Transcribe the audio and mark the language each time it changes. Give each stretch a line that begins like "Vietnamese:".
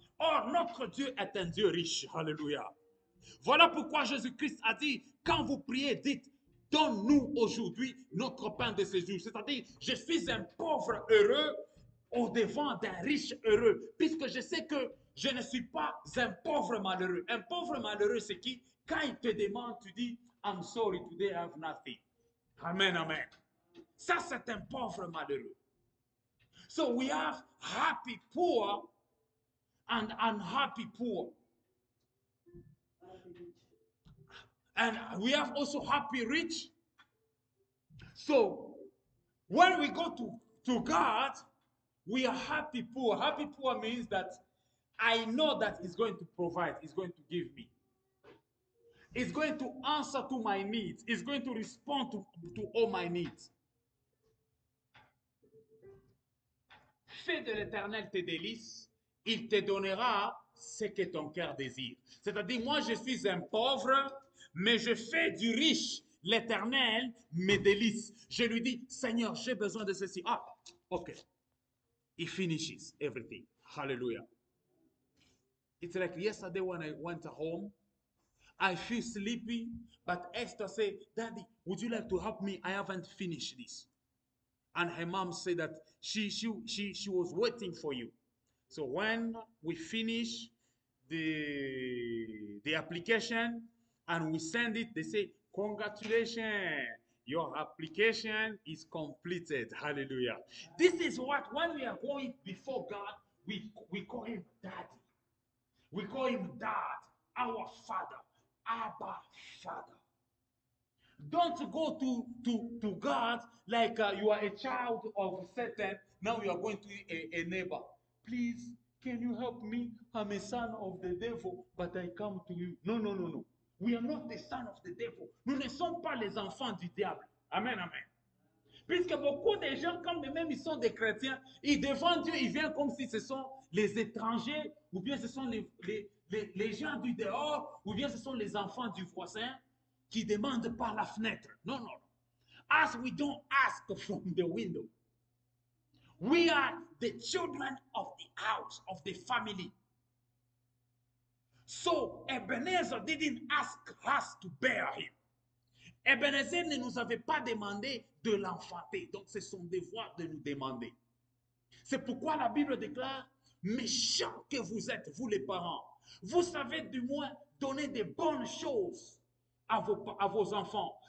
French: Or, notre Dieu est un Dieu riche. Alléluia. Voilà pourquoi Jésus-Christ a dit, quand vous priez, dites, donne-nous aujourd'hui notre pain de ce jour. C'est-à-dire, je suis un pauvre heureux au devant d'un riche heureux, puisque je sais que je ne suis pas un pauvre malheureux. Un pauvre malheureux, c'est qui? Quand il te demande, tu dis,
English: I'm sorry, today I have nothing.
French: Amen, amen. Ça, c'est un pauvre malheureux.
English: So we have happy poor and unhappy poor. And we have also happy rich. So when we go to God, we are happy poor. Happy poor means that I know that He's going to provide, He's going to give me. It's going to answer to my needs. It's going to respond to all my needs.
French: Fais de l'Éternel tes délices, il te donnera ce que ton cœur désire. C'est-à-dire, moi, je suis un pauvre, mais je fais du riche. L'Éternel me délice. Je lui dis, Seigneur, j'ai besoin de ceci. Ah, ok.
English: He finishes everything. Hallelujah. It's like yesterday when I went home, I feel sleepy, but Esther said, Daddy, would you like to help me? I haven't finished this. And her mom said that she was waiting for you. So when we finish the application and we send it, they say, congratulations, your application is completed. Hallelujah. This is what, when we are going before God, we call him daddy. We call him dad, our father, Abba Father. Don't go to God like you are a child of Satan. Now you are going to a neighbor. Please, can you help me? I'm a son of the devil, but I come to you. No, no, no, no. We are not the son of the devil.
French: Nous ne sommes pas les enfants du diable. Amen, amen. Puisque beaucoup de gens, quand même ils sont des chrétiens, ils devant Dieu, ils viennent comme si ce sont les étrangers, ou bien ce sont les gens du dehors, ou bien ce sont les enfants du voisin qui demandent par la fenêtre. Non, non.
English: As we don't ask from the window. We are the children of the house, of the family. So Ebenezer didn't ask us to bear him.
French: Ebenezer ne nous avait pas demandé de l'enfanter. Donc c'est son devoir de nous demander. C'est pourquoi la Bible déclare, méchants que vous êtes, vous les parents, vous savez du moins donner de bonnes choses à vos enfants.